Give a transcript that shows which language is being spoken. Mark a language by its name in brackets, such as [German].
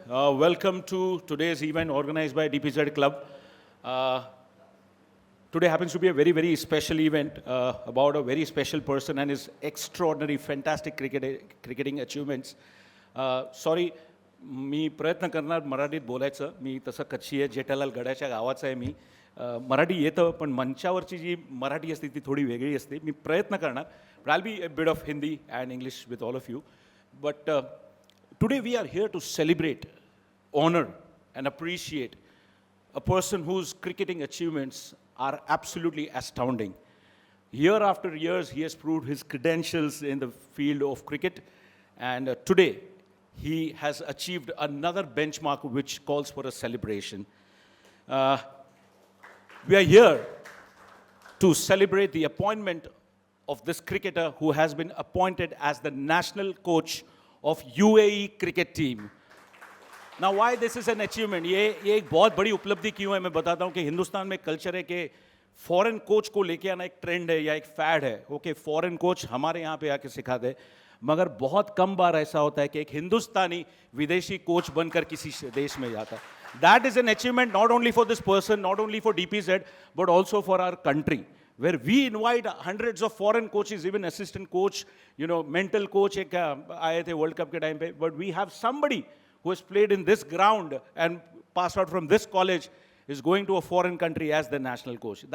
[English] Welcome to today's event organized by DPZ Club. Uh, Today happens to be a very, very special event about a very special person and his extraordinary, fantastic cricketing achievements. [Marathi] Sorry, मी प्रयत्न करणार मराठीत बोलायचं. मी तसं कच्ची आहे, जेठालाल गडाच्या गावाचा आहे मी. मराठी येतं, पण मंचावरची जी मराठी असते ती थोडी वेगळी असते. मी प्रयत्न करणार. [English] But I'll be a bit of Hindi and English with all of you. But today we are here to celebrate, honor, and appreciate a person whose cricketing achievements are absolutely astounding. Year after years, he has proved his credentials in the field of cricket, and today he has achieved another benchmark which calls for a celebration. We are here to celebrate the appointment of this cricketer who has been appointed as the national coach of UAE cricket team. Now, why this is an achievement? [Hindi] ये एक बहुत बड़ी उपलब्धि क्यों है मैं बताता हूँ कि हिंदुस्तान में कल्चर है कि फॉरेन कोच को लेके आना एक ट्रेंड है या एक फैड है. ओके, फॉरेन कोच हमारे यहाँ पे आके सिखाते हैं, मगर बहुत कम बार ऐसा होता है कि एक हिंदुस्तानी विदेशी कोच बनकर किसी देश में जाता है. [English] That is an achievement not only for this person, not only for DPZ, but also for our country, where we invite hundreds of foreign coaches, even assistant coach, mental coach [Hindi] एक आए थे world cup के time पे, [English] but we have somebody who has played in this ground and passed out from this college is going to a foreign country as the national coach.